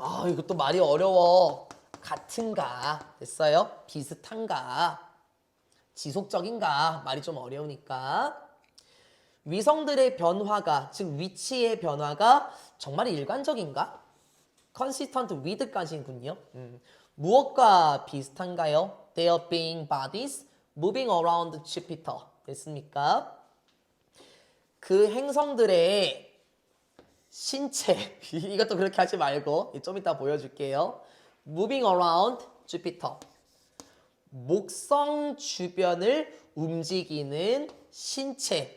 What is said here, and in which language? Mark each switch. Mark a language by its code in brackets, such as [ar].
[ko] 이것도 말이 어려워. 같은가. 됐어요? 비슷한가. 지속적인가. 말이 좀 어려우니까. 위성들의 변화가, 즉 위치의 변화가 정말 일관적인가? [en] consistent with [ko] 까지군요. 무엇과 비슷한가요? [en] They are being bodies moving around Jupiter. [ko] 됐습니까? 그 행성들의 신체, 이것도 그렇게 하지 말고 좀 이따 보여줄게요. [en] Moving around Jupiter. [ko] 목성 주변을 움직이는 신체.